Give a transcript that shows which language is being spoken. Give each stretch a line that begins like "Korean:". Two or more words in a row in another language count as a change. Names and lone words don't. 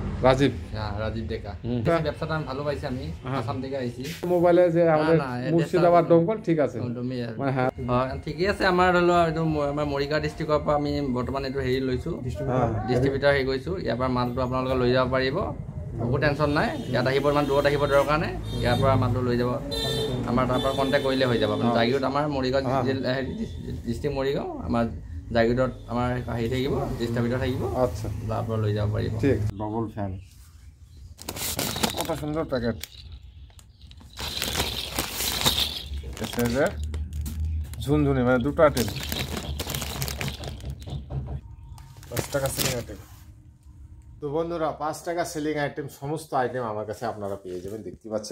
Bangla: রাজীব, হ্যাঁ রাজীব ডেকা। ব্যবসাটা আমি ভালো পাইছি, আমি আসাম থেকে আইছি। মোবাইলে যে আমাদের মুর্শিদাবাদ দমকল ঠিক আছে, হ্যাঁ ঠিকই আছে।
Assamese: আমাৰ ধৰি লওক এইটো আমাৰ মৰিগাঁও ডিষ্ট্ৰিক্টৰ পৰা আমি বৰ্তমান এইটো হেৰি লৈছোঁ, ডিষ্ট্ৰিবিউটাৰ হেৰি কৰিছোঁ। ইয়াৰ পৰা মালটো আপোনালোকে লৈ যাব পাৰিব, একো টেনশ্যন নাই। ইয়াত আহিব, ইমান দূৰত আহিব দৰকাৰ নাই, ইয়াৰ পৰা মালটো লৈ যাব। আমাৰ তাৰ পৰা কণ্টেক্ট কৰিলে হৈ যাব। জাগিৰোড আমাৰ মৰিগাঁও ডিষ্ট্ৰিক্ট মৰিগাঁও, আমাৰ জাগিৰোডত আমাৰ হেৰি থাকিব, ডিষ্ট্ৰিবিউটাৰ থাকিব। আচ্ছা, তাৰ পৰা লৈ যাব পাৰিব।
Bangla: ঠিক। ডবল ফ্যান, কত সুন্দর প্যাকেট। ঝুনঝুনি মানে দুটো আইটেম, 5 টাকা সেলিং আইটেম। তো বন্ধুরা 5 টাকা সেলিং আইটেম, সমস্ত আইটেম আমার কাছে আপনারা পেয়ে যাবেন, দেখতে পাচ্ছেন।